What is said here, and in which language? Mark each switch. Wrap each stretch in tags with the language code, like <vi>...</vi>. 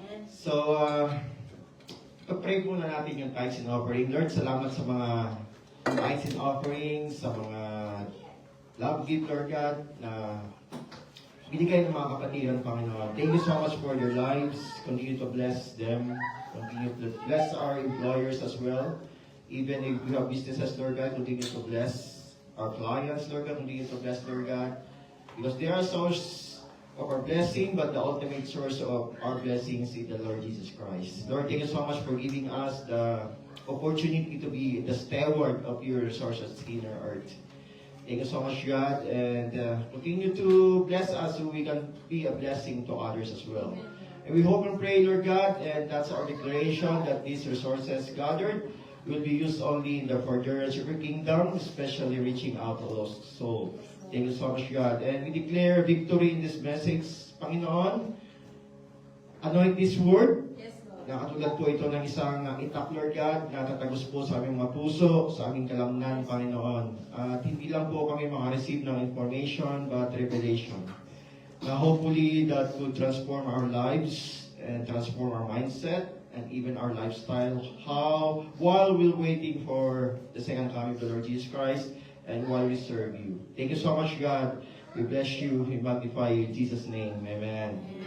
<tl>So, pag-pray muna natin yung tithes and offering. Lord, salamat sa mga tithes and offerings, sa mga love gift, Lord God, na binigay ng mga kapatiran, Panginoon.</tl> <en>Thank you so much for their lives. Continue to bless them. Continue to bless our employers as well. Even if we have businesses, Lord God, continue to bless our clients, Lord God. Continue to bless, Lord God. Because they are source of our blessing, but the ultimate source of our blessings is the Lord Jesus Christ. Lord, thank you so much for giving us the opportunity to be the steward of your resources in our earth. Thank you so much, God, and continue to bless us so we can be a blessing to others as well. And we hope and pray, Lord God, and that's our declaration that these resources gathered will be used only in the furtherance of your kingdom, especially reaching out to lost souls. Thank you so much, God. And we declare victory in this message, Panginoon. Anoint this word.</en> <tl>Nakatulad po ito ng isang itak, Lord God, na tatagos po sa aming mga puso, sa aming kalamnan, Panginoon. At hindi lang po kami makareceive ng information,</tl> <en>but revelation. Na hopefully that will transform our lives and transform our mindset and even our lifestyle. While we're waiting for the second coming of the Lord Jesus Christ and while we serve you. Thank you so much, God. We bless you. We magnify you in Jesus' name. Amen.</en>